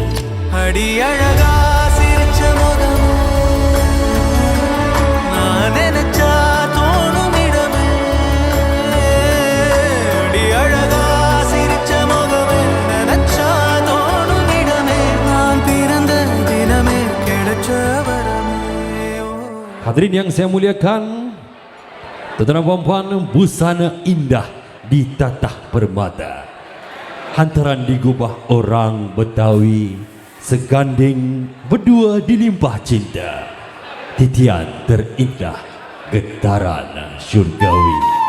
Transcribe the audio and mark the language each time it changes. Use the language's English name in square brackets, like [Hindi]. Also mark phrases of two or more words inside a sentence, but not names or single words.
[Tamil] அடி அழகா சிரிச்ச முகமே நான் நினைச்சா தோணும் இடமே அடி அழகா சிரிச்ச முகமே நினைச்சா தோணும் இடமே நான் பிறந்த தினமே கிடைச்ச வரமே [Malay] Hadirin yang saya muliakan, tuan-tuan dan puan-puan, busana indah ditatah permata. Hantaran digubah orang Betawi, seganding berdua dilimpah cinta. Titian terindah, getaran syurgawi.